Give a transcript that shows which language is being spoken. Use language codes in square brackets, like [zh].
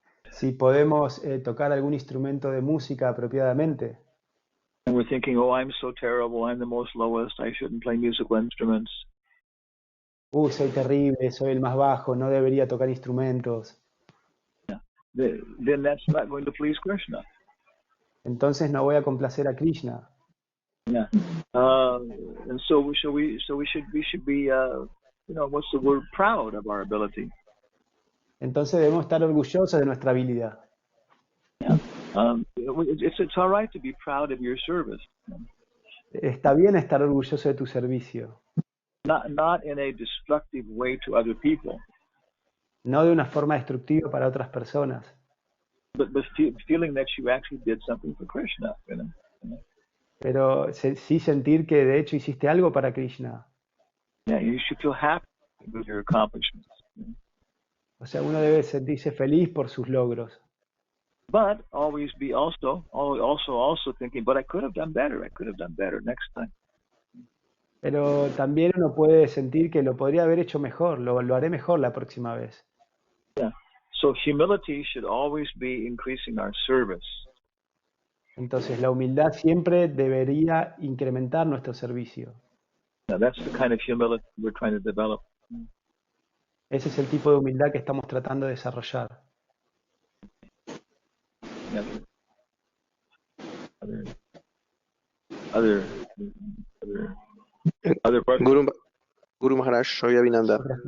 [es] Si podemos tocar algún instrumento de música apropiadamente. [en] And we're thinking, oh, I'm so terrible, I'm the most lowest, I shouldn't play musical instruments. [es] Soy terrible, soy el más bajo, no debería tocar instrumentos. [en] Yeah. Then that's not going to please Krishna. [es] Entonces no voy a complacer a Krishna. [en] Yeah. And so we should be what's the word, proud of our ability. [es] Entonces debemos estar orgullosos de nuestra habilidad. [en] Yeah. It's all right to be proud of your service. [es] Está bien estar orgulloso de tu servicio. [en] Not in a destructive way to other people. [es] No de una forma destructiva para otras personas. [en] But feeling that you actually did something for Krishna. [es] Pero sí sentir que de hecho hiciste algo para Krishna. [en] Yeah, you should feel happy with your accomplishments. [es] O sea, uno debe sentirse feliz por sus logros. [en] But always be also thinking, but I could have done better. I could have done better next time. [es] Pero también uno puede sentir que lo podría haber hecho mejor, lo haré mejor la próxima vez. [en] Yeah. So humility should always be increasing our service. [es] Entonces la humildad siempre debería incrementar nuestro servicio. [en] Now, that's the kind of humility we're trying to develop. [es] Ese es el tipo de humildad que estamos tratando de desarrollar. [en] Yeah. other questions? [es] Guru Maharaj, soy Abhinanda.